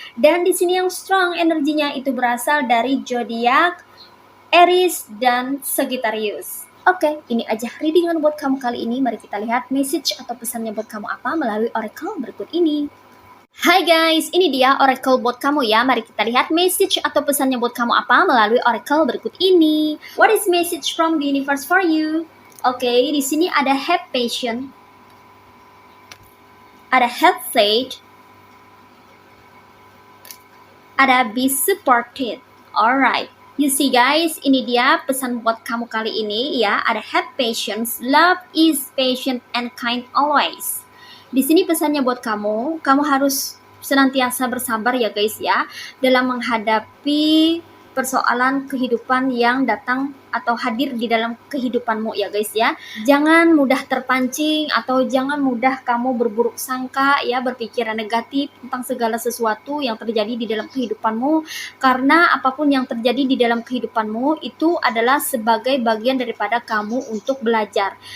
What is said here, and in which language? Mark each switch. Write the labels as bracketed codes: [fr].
[id] Dan di sini yang strong energinya itu berasal dari zodiak Aries dan Sagittarius. Oke, ini aja readingan buat kamu kali ini. Mari kita lihat message atau pesannya buat kamu apa melalui oracle berikut ini. Hai guys, ini dia oracle buat kamu ya. Mari kita lihat message atau pesannya buat kamu apa melalui oracle berikut ini. [en] What is message from the universe for you? [id] Oke, di sini ada [en] have patience, ada have faith, ada be supported. Alright. You see guys, [id] ini dia pesan buat kamu kali ini ya. [en] Ada have patience, love is patient and kind always. [id] Di sini pesannya buat kamu harus senantiasa bersabar ya guys ya dalam menghadapi persoalan kehidupan yang datang atau hadir di dalam kehidupanmu ya guys ya. Jangan mudah terpancing atau jangan mudah kamu berburuk sangka ya, berpikiran negatif tentang segala sesuatu yang terjadi di dalam kehidupanmu, karena apapun yang terjadi di dalam kehidupanmu itu adalah sebagai bagian daripada kamu untuk belajar.